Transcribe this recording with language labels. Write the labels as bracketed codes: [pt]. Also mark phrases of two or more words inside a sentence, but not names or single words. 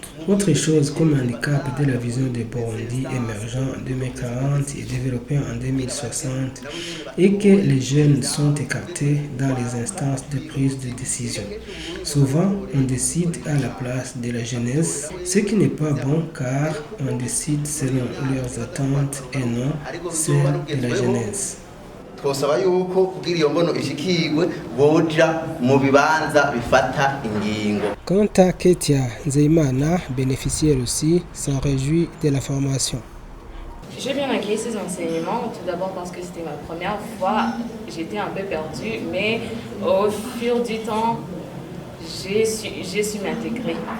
[fr] Autre chose comme handicap de la vision des Burundi émergents en 2040 et développés en 2060 est que les jeunes sont écartés dans les instances de prise de décision. Souvent, on décide à la place de la jeunesse, ce qui n'est pas bon car on décide selon leurs attentes et non celles de la jeunesse. [rn] Twosaba yuko kugira iyo mbono ishikirwe boja mu bibanza bifata ingingo. [fr] Quant à Ketia Nzeimana, bénéficiaire aussi, s'en réjouit de la formation. J'ai bien accueilli ces enseignements, tout d'abord parce que c'était ma première fois, j'étais un peu perdue, mais au fil du temps, j'ai su m'intégrer.